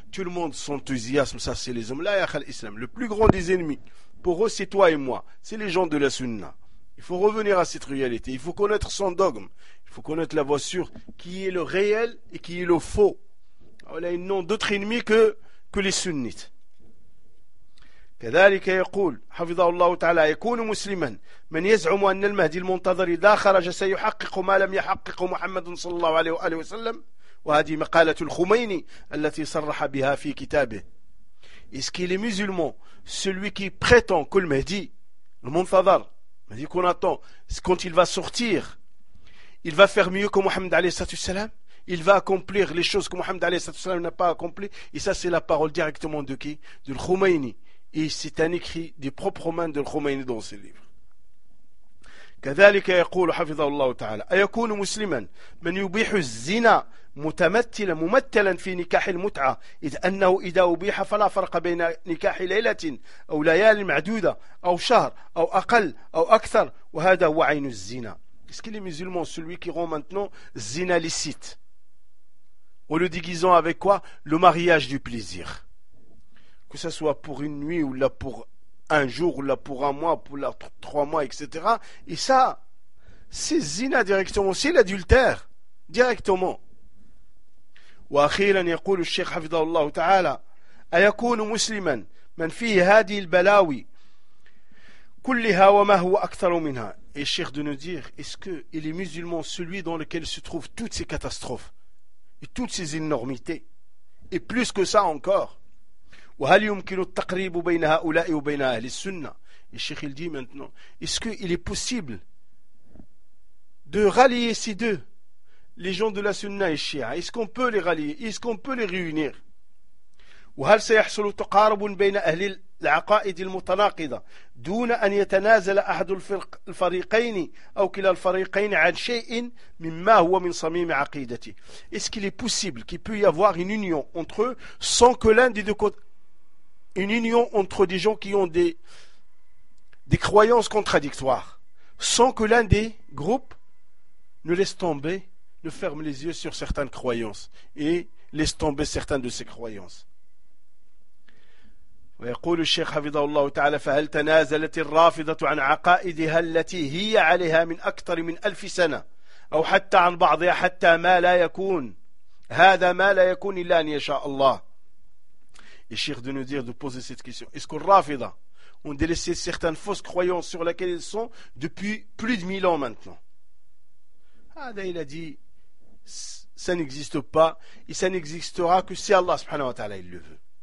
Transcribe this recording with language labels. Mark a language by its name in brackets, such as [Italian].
[French] Tout le monde s'enthousiasme, ça c'est les hommes. Là, yakhal islam. Le plus grand des ennemis, pour eux, c'est toi et moi. C'est les gens de la sunna. Il faut revenir à cette réalité. Il faut connaître son dogme. Il faut connaître la voie sûre, qui est le réel et qui est le faux. Voilà, ils n'ont d'autres ennemis que les sunnites. [Arabic] كذلك يقول حفظه الله تعالى يكون مسلما من يزعم أن المهدي المنتظر إذا خرج سيحقق ما لم يحققه محمد صلى الله عليه وآله وسلم وهذه مقالة الخميني التي صرح بها في كتابه. [French] Est-ce qu'il est musulman celui qui prétend que le Mahdi, le Muntadhar, Mahdi qu'on attend, quand il va sortir, il va faire mieux que Mohammed [Arabic] عليه الصلاة والسلام, [French] il va accomplir les choses que Mohammed عليه الصلاة والسلام n'a pas accomplies, et ça c'est la parole directement de qui? De l'Khomeini. Et c'est un écrit des propres mains de Khomeini dans ses livres. [Arabic] كذلك يقول حفظه الله تعالى أيكون مسلما من يبيح الزنا متمثلا ممثلا في نكاح المتعة إذ أنه إذا أبيح فلا فرق بين نكاح ليلة أو ليال معدودة أو شهر أو أقل أو أكثر وهذا هو عين الزنا. [French] Est-ce que les musulmans, celui qui rend maintenant zina licite, en le déguisant avec quoi? Le mariage du plaisir. Que ce soit pour une nuit, ou là pour un jour, ou là pour un mois, pour là trois mois, etc. Et ça, c'est zina directement, c'est l'adultère, directement. [Arabic] وأخيرا يقول الشيخ حفظه الله تعالى أيكون مسلما من فيه هذه البلاوي كلها وما هو أكثر منها. [French] Et le Cheikh de nous dire, est-ce qu'il est musulman celui dans lequel se trouvent toutes ces catastrophes et toutes ces énormités, et plus que ça encore? [Arabic] وهل يمكن التقريب بين هؤلاء وبين أهل السنة؟ الشيخ يقول [French] maintenant, est-ce qu'il est possible de rallier ces deux, les gens de la Sunna et Shia? Est-ce qu'on peut les rallier? Est-ce qu'on peut les réunir? [Arabic] وهل سيحصل تقارب بين أهل العقائد المتناقضة دون أن يتنازل أحد الفريقين أو كلا الفريقين عن شيء مما هو من صميم عقيدته؟ [French] Est-ce qu'il est possible qu'il peut y avoir une union entre eux sans que l'un des deux côtés, une union entre des gens qui ont des croyances contradictoires, sans que l'un des groupes ne laisse tomber, ne ferme les yeux sur certaines croyances et laisse tomber certaines de ces croyances. [Arabic] ويقول الشيخ حفظه الله تعالى فهل تنازلت الرافضة عن عقائدها التي هي عليها من أكثر من ألف سنة أو حتى عن بعضها حتى ما لا يكون هذا ما لا يكون إلا أن يشاء الله. [French] Et Cheikh de nous dire, de poser cette question. Est-ce qu'au Rafida, on délaissé certaines fausses croyances sur lesquelles ils sont depuis plus de 1000 ans maintenant? Ah, il a dit, ça n'existe pas, et ça n'existera que si Allah subhanahu wa ta'ala il le veut.